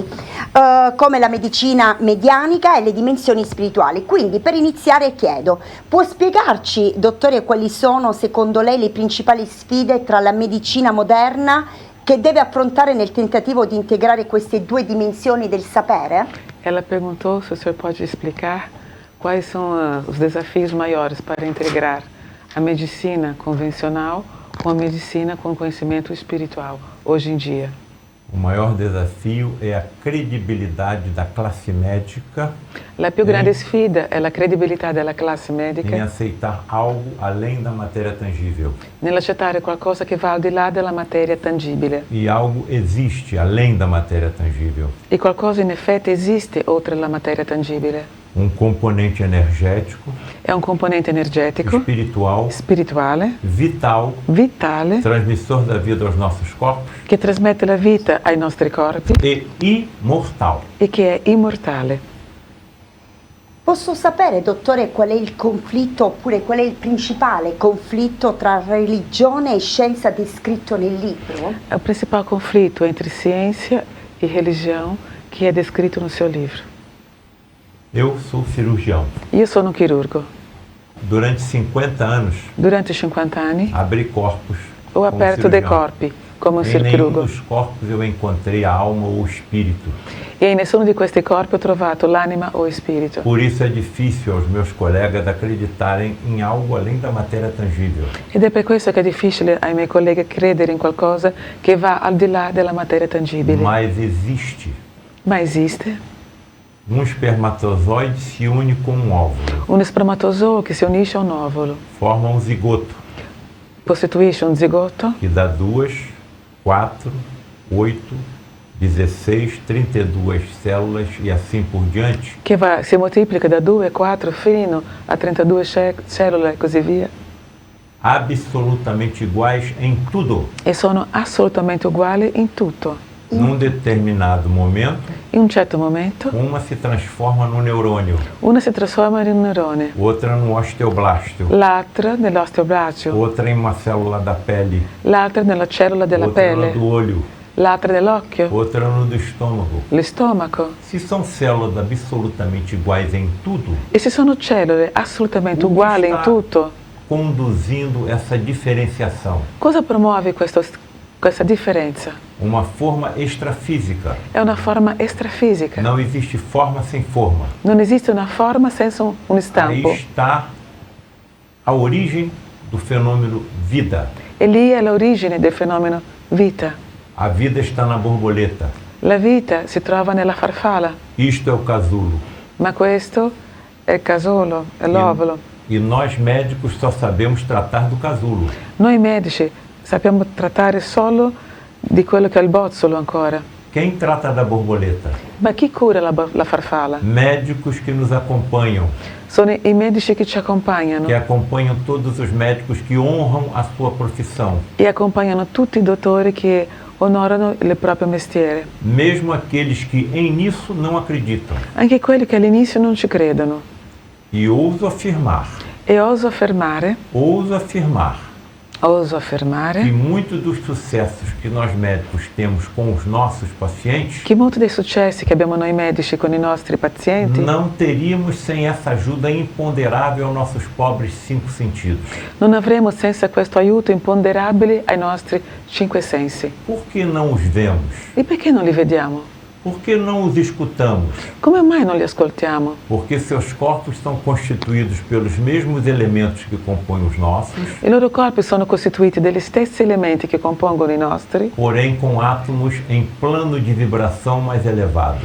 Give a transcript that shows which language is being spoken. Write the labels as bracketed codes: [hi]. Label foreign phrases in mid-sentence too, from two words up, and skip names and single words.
[it] Come la medicina medianica e le dimensioni spirituali. Quindi per iniziare chiedo, può spiegarci, dottore, quali sono secondo lei le principali sfide tra la medicina moderna che deve affrontare nel tentativo di integrare queste due dimensioni del sapere? [pt] Ela perguntou se o senhor pode explicar quais são os desafios maiores para integrar a medicina convencional com a medicina com conhecimento espiritual hoje em dia. O maior desafio é a credibilidade da classe médica. [it] La più grande sfida è la credibilità della classe medica [pt] em aceitar algo além da matéria tangível. [it] nell'accettare qualcosa che va al di là della materia tangibile. [pt] E algo existe além da matéria tangível. [it] E qualcosa in effetti esiste oltre la materia tangibile. [pt] Um componente energético, [it] È un componente energetico, [pt] espiritual, [it] spirituale, [pt] vital, [it] vitale, [pt] transmissor da vida aos nossos corpos [it] che trasmette la vita ai nostri corpi [pt] e imortal. [it] e che è immortale. Posso sapere, dottore, qual è il conflitto oppure qual è il principale conflitto tra religione e scienza descritto nel libro? [pt] É o principal conflito entre ciência e religião que é descrito no seu livro. Eu sou cirurgião. [it] Io sono un chirurgo. [pt] Durante 50 anos, [it] Durante 50 anni [pt] abri corpos [it] ho [pt] como [it] aperto dei [pt] cirurgião. [it] corpi come un [pt] Em nenhum [it] chirurgo [pt] dos corpos eu encontrei a alma ou o espírito. [it] e in nessuno di questi corpi ho trovato l'anima o il spirito. [pt] Por isso é difícil aos meus colegas acreditarem em algo além da matéria tangível. [it] Ed è per questo che è difficile ai miei colleghi credere in qualcosa che va al di là della materia tangibile. [pt] Mas existe. [it] Ma esiste [pt] Um espermatozoide se une com um óvulo, [it] un spermatozoo che si unisce a un ovulo, [pt] forma um zigoto, [it] costituisce un zigoto [pt] que dá 2, 4, 8, 16, 32 células e assim por diante, [it] che si moltiplica da 2, 4 fino a 32 cellule e così via. [pt] absolutamente iguais em tudo. [it] E sono assolutamente uguali in tutto. [pt] Num determinado momento, [it] In un certo momento [pt] uma se transforma no neurônio, [it] una si trasforma in un neurone, [pt] outra no osteoblasto, [it] l'altra nell'osteoblasto, [pt] outra em uma célula da pele, [it] l'altra nella cellula della [pt] outra no [it] pelle, [pt] do olho, [it] l'altra nell'occhio, [pt] outra no do estômago. [it] lo stomaco. [pt] Se são células absolutamente iguais em tudo, [it] E se sono cellule assolutamente [pt] O que [it] uguali in [pt] está [it] tutto, [pt] conduzindo essa diferenciação? [it] cosa promuove questo questa differenza. [pt] uma forma extrafísica. [it] È una forma extrafisica. [pt] Não existe forma sem forma. [it] Non esiste una forma senza un [pt] Aí [it] istampo. [pt] está a origem do fenômeno vida. [it] E lì è l'origine del fenomeno vita. [pt] A vida está na borboleta. [it] La vita si trova nella farfalla, [pt] Isto é o casulo. [it] ma questo è il casolo, è l'ovolo. [pt] E nós médicos só sabemos tratar do casulo. [it] Noi medici sappiamo trattare solo di quello che è il bozzolo ancora. [pt] Quem trata da borboleta? [it] Ma chi cura la farfalla? [pt] Médicos que nos acompanham, [it] Sono i medici che ci accompagnano [pt] que acompanham todos os médicos que honram a sua profissão. [it] e accompagnano tutti i dottori che onorano il proprio mestiere, [pt] Mesmo aqueles que em nisso não acreditam. [it] anche quelli che all'inizio non ci credono. [pt] E ouso afirmar [it] E oso affermare [pt] que muitos dos sucessos que nós médicos temos com os nossos pacientes [it] che molti dei successi che abbiamo noi medici con i nostri pazienti [pt] não teríamos sem essa ajuda imponderável aos nossos pobres 5 sentidos. [it] non avremo senza questo aiuto imponderabile ai nostri 5 sensi. [pt] Por que não os vemos? [it] E perché non li vediamo? [pt] Por que não os escutamos? [it] Come mai non li ascoltiamo? [pt] Porque seus corpos são constituídos pelos mesmos elementos que compõem os nossos, [it] I loro corpi sono costituiti degli stessi elementi che compongono i nostri, [pt] porém com átomos em plano de vibração mais elevado.